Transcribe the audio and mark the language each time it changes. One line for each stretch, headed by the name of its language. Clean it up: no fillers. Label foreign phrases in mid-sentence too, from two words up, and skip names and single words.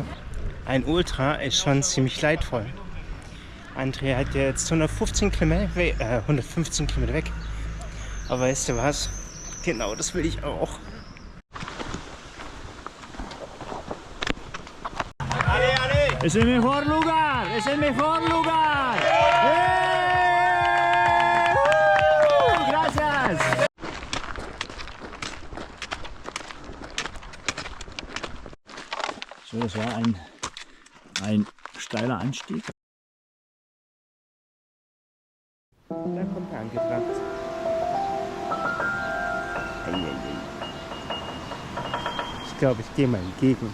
German: Ein Ultra ist schon ziemlich leidvoll. André hat ja jetzt 115 Kilometer weg. Aber weißt du was? Genau, das will ich auch. Es ist
Spanish: el mejor lugar!
German: Es ist
Spanish: el mejor lugar! Gracias!
German: So, das war ein steiler Anstieg. Da kommt er angebracht. Ich glaube, ich gehe mal entgegen.